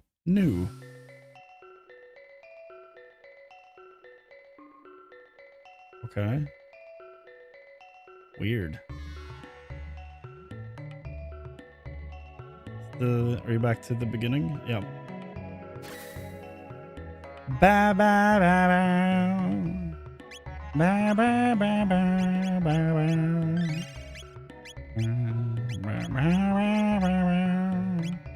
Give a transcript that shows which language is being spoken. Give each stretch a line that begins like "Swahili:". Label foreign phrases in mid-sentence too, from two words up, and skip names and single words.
English: New. Okay. Weird. Are you back to the beginning? Yeah. Ba ba ba ba. Ba ba ba ba ba ba. Ba ba ba ba ba.